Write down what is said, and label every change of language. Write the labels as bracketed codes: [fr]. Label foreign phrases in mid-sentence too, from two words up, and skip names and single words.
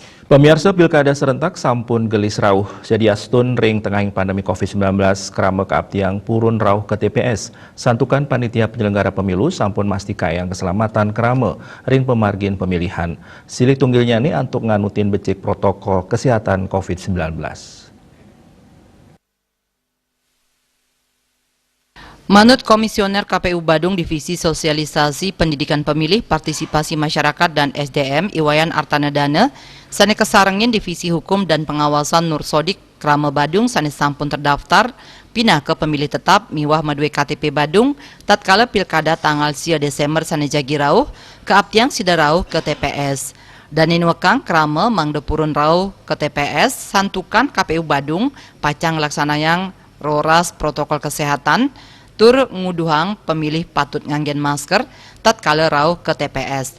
[ban] Pemirsa Pilkada serentak sampun gelis rauh, jadi astun ring tengahing pandemi COVID-19 kerama keabtiang purun rauh ke TPS. Santukan panitia penyelenggara pemilu sampun mastikayang keselamatan kerama ring pemargin pemilihan. Silik tunggilnya nih untuk nganutin becik protokol kesehatan COVID-19. [id] Menurut Komisioner KPU Badung Divisi Sosialisasi Pendidikan Pemilih, Partisipasi Masyarakat dan SDM [ban] Iwayan Artanedana, sane kesarengin Divisi Hukum dan Pengawasan Nur Sodik Krama Badung sane sampun [id] terdaftar pindah ke pemilih tetap [ban] miwah madue KTP Badung tatkala pilkada tanggal 10 Desember sane jagi rauh keabtiang sida rauh ke TPS. Danin wekang krama mangde purun rauh ke TPS santukan KPU Badung pacang laksanayang roras protokol kesehatan tur nguduhang pemilih patut nganggen masker tatkala rauh ke TPS.